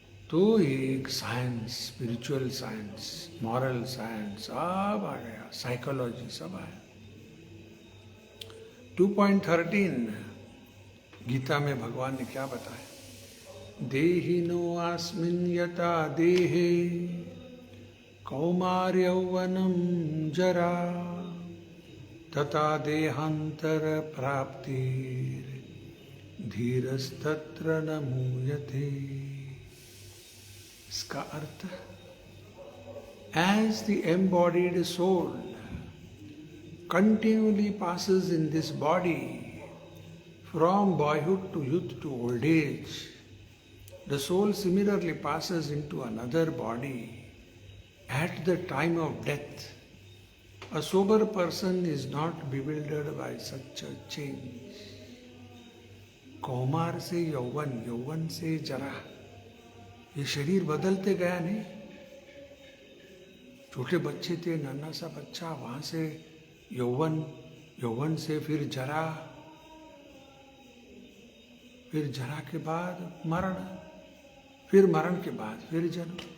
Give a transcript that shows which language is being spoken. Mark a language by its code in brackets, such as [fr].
[hi] तो एक science, spiritual science, moral science सब आ गया, साइकोलॉजी सब आया। 2.13 गीता में भगवान ने क्या बताया? [sa] देहिनो अस्मिन् यथा देहे कौमार्यौवनं जरा तथा देहांतर प्राप्तिर् धीरस्तत्र न मूयते। [hi] इसका अर्थ, [en] as the embodied soul continually passes in this body from boyhood to youth to old age, the soul similarly passes into another body at the time of death. A sober person is not bewildered by such a change. [hi] कौमार से यौवन, यौवन से जरा, ये शरीर बदलते गया नहीं। छोटे बच्चे थे, नन्हा सा बच्चा, वहां से यौवन, यौवन से फिर जरा, फिर जरा के बाद मरण, फिर मरण के बाद फिर जन्म।